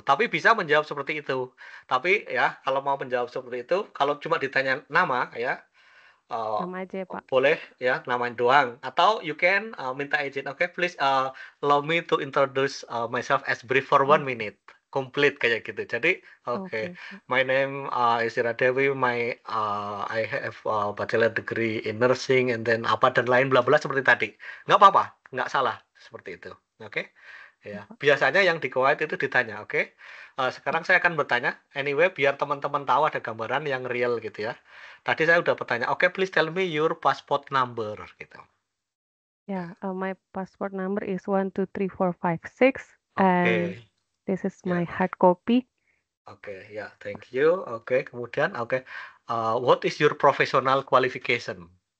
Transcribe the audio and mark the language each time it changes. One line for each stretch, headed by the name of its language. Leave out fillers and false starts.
Indonesian: Tapi bisa menjawab seperti itu. Tapi ya, kalau mau menjawab seperti itu, kalau cuma ditanya nama ya, Nama aja ya Pak. boleh ya namanya doang. Atau
English: you can
Indonesian: minta izin.
English: Oke, please allow me to introduce myself as brief for 1 minute.
Indonesian: Complete kayak gitu. Jadi oke.
English: My name is
Indonesian: Ira Dewi.
English: I have a bachelor degree in nursing and then
Indonesian: apa dan lain bla bla seperti tadi. Nggak apa-apa, nggak salah seperti itu. Oke. Ya, biasanya yang di Kuwait itu ditanya, oke. Sekarang saya akan bertanya, anyway, biar teman-teman tahu ada gambaran yang real gitu ya. Tadi saya udah bertanya, oke,
English: please tell me your passport number
Indonesian: gitu.
English: Yeah, my passport number is 123456, and this is my hard copy. Oke, ya, thank you. Oke, kemudian, what is your professional qualification?